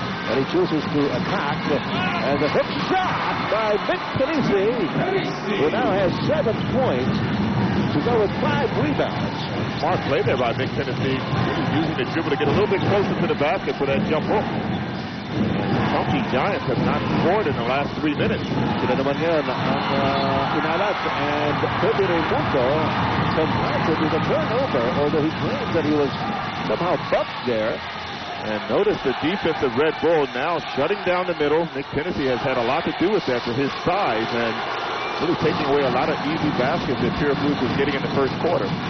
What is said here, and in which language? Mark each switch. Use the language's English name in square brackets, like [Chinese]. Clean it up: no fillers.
[English] And he chooses to attack. And the hook shot by Nick Panisi, who now has 7 points to go with 5 rebounds. Smart play there by Nick Panisi. Using the dribble to get a little bit closer to the basket for that jump hook. The Funky Giants have not scored in the last 3 minutes. [Filipino] Sila naman yun ang inalat. [English] And Kirby Ramundo confronted with a turnover, although he claims that he was somehow bumped there. And notice the defense of Red Bull now shutting down the middle. Nick Panisi has had a lot to do with that for his size and really taking away a lot of easy baskets that Purefoods was getting in the first quarter.